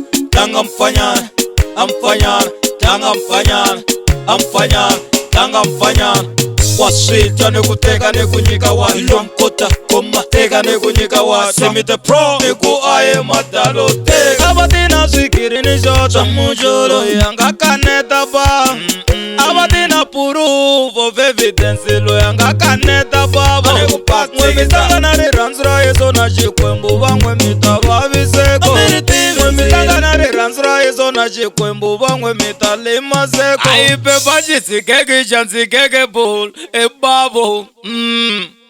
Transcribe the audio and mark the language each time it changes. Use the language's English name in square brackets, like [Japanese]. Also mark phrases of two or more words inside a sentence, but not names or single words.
[Tsonga] Tlanga mfanyana a mfanyana, tlanga mfanyana a mfanyana, tlanga mfanyana wa switwa. Ni ku teka ni ku nyika wa lonkota koma teka ni ku nyika wa Simi the Pro. Ni ku a hi madalo teka. A va ti na swikirini xo twa mujolo loyi a nga kaneta ba. A va ti na [English] proof of evidence [Tsonga] loyi a nga kaneta bava. N'we mi tlanga na rirhandzu ra Yesu na Xikwembu van'we mi ta vaviseko. N'we mi tlanga na rirhandzu ra Yesu na Xikwembu van'we mi ta limaseko. Hayi pepa xi tshikeke xa tshikeke bolo bavo.